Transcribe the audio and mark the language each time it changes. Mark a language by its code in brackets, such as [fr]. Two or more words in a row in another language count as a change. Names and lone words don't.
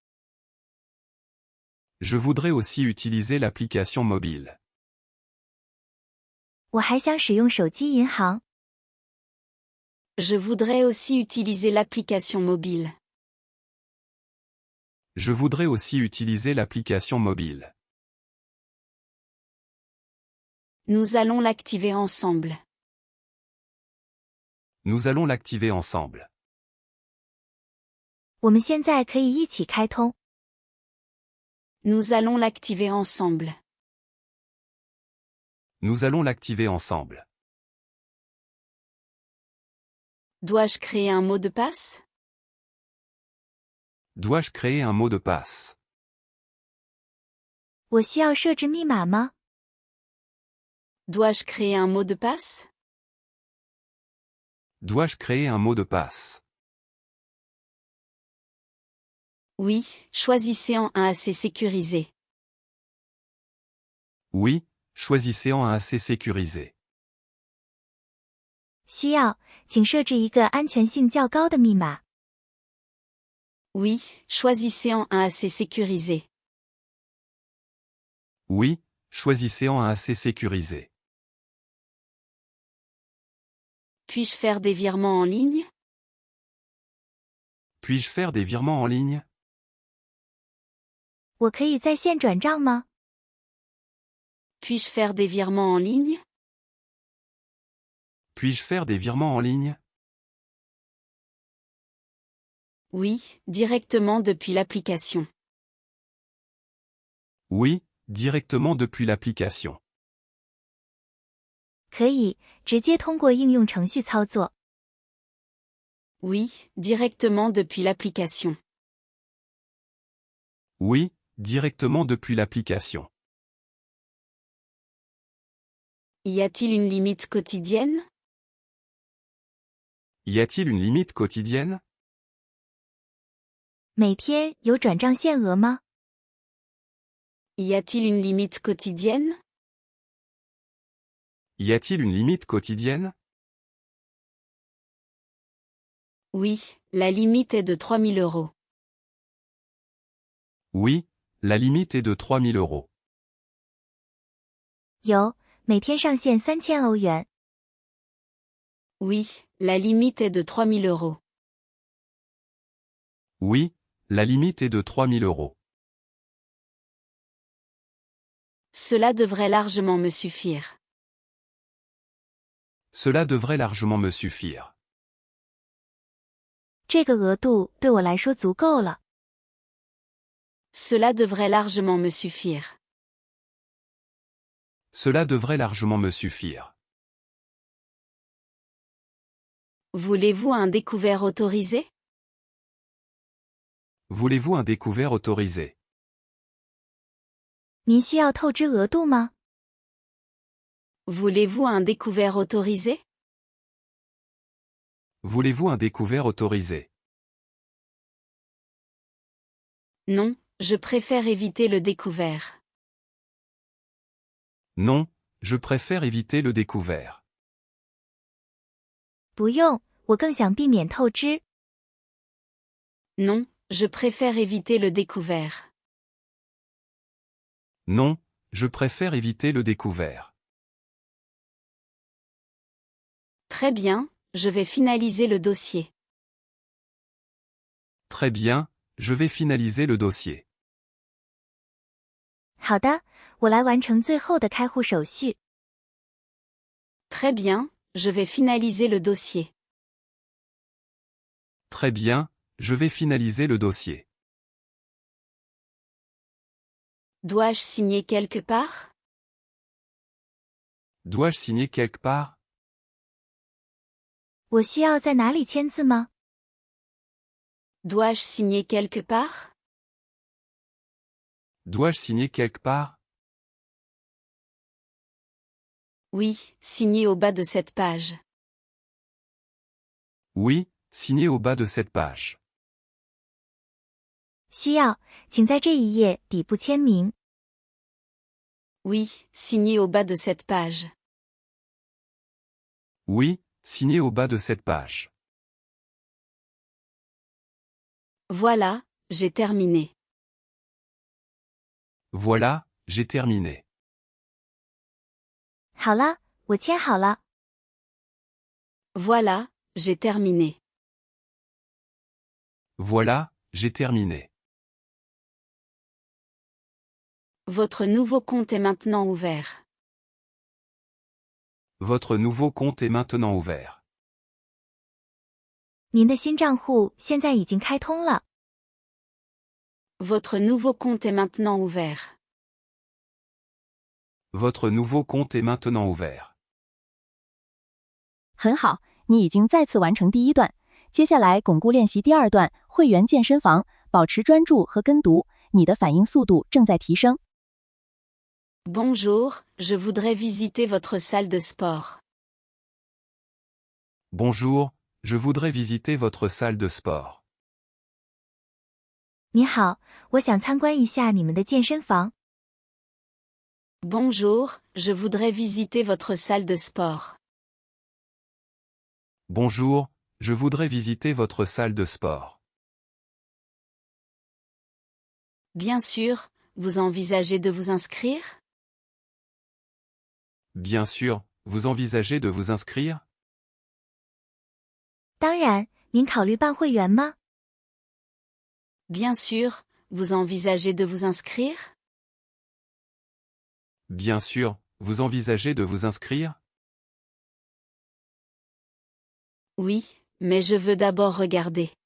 [fr] Je voudrais aussi utiliser l'application mobile. [zh] 我还想使用手机银行。 [fr] Je voudrais aussi utiliser l'application mobile. Je voudrais aussi utiliser l'application mobile. Nous allons l'activer ensemble. Nous allons l'activer ensemble. [zh] 我们现在可以一起开通。 [fr] Nous allons l'activer ensemble. Nous allons l'activer ensemble. Dois-je créer un mot de passe? Dois-je créer un mot de passe? [zh] 我需要设置密码吗？ [fr] Dois-je créer un mot de passe? Dois-je créer un mot de passe? Oui, choisissez-en un assez sécurisé. Oui, choisissez-en un assez sécurisé. [zh] 需要，请设置一个安全性较高的密码。 [fr] Oui, choisissez-en un assez sécurisé. Oui, choisissez-en un assez sécurisé. Puis-je faire des virements en ligne? Puis-je faire des virements en ligne? [zh] 我可以在线转账吗？ [fr] Puis-je faire des virements en ligne? Puis-je faire des virements en ligne? Oui, directement depuis l'application. Oui, directement depuis l'application. [zh] 可以，直接通过应用程序操作。 [fr] Oui, directement depuis l'application. Oui, directement depuis l'application. Y a-t-il une limite quotidienne? Y a-t-il une limite quotidienne? [zh] 每天有转账限额吗？ [fr] Y a-t-il une limite quotidienne? Y a-t-il une limite quotidienne? Oui, la limite est de 3000 euros. Oui, la limite est de 3000 euros. [zh] 有，每天上限3000欧元。 [fr] Oui, la limite est de 3000 euros. Oui, la limite est de 3000 euros. Cela devrait largement me suffire. Cela devrait largement me suffire. [zh] 这个额度对我来说足够了。 [fr] Cela devrait largement me suffire. Cela devrait largement me suffire. Voulez-vous un découvert autorisé? Voulez-vous un découvert autorisé? [zh] 您需要透支额度吗？ [fr] Voulez-vous un découvert autorisé? Voulez-vous un découvert autorisé? Non, je préfère éviter le découvert. Non, je préfère éviter le découvert. [zh] 不用，我更想避免透支。 [fr] Non, je préfère éviter le découvert. Non, je préfère éviter le découvert. Très bien, je vais finaliser le dossier. Très bien, je vais finaliser le dossier. [zh] 好的，我来完成最后的开户手续。 [fr] Très bien, je vais finaliser le dossier. Très bien, je vais finaliser le dossier. Dois-je signer quelque part? Dois-je signer quelque part? [zh] 我需要在哪里签字吗？ [fr] Dois-je signer quelque part? Dois-je signer quelque part? Oui, signez au bas de cette page. Oui, signer au bas de cette page. [zh] 需要，请在这一页底部签名。 [fr] Oui, signez au bas de cette page. Oui, signer au bas de cette page. Voilà, j'ai terminé. Voilà, j'ai terminé. [zh] 好了，我签好了。 [fr] Voilà, j'ai terminé. Voilà, j'ai terminé. Votre nouveau compte est maintenant ouvert. Votre nouveau compte est maintenant ouvert. [zh] 您的新账户现在已经开通了。 [fr] Votre nouveau compte est maintenant ouvert. Votre nouveau compte est maintenant ouvert. [zh] 很好，你已经再次完成第一段，接下来巩固练习第二段，会员健身房，保持专注和跟读，你的反应速度正在提升。 [fr] Bonjour, je voudrais visiter votre salle de sport. Bonjour, je voudrais visiter votre salle de sport. [zh] 你好，我想参观一下你们的健身房。 [fr] Bonjour, je voudrais visiter votre salle de sport. Bonjour, je voudrais visiter votre salle de sport. Bien sûr, vous envisagez de vous inscrire? Bien sûr, vous envisagez de vous inscrire? [zh] 当然，您考虑办会员吗？ [fr] Bien sûr, vous envisagez de vous inscrire? Bien sûr, vous envisagez de vous inscrire? Oui, mais je veux d'abord regarder.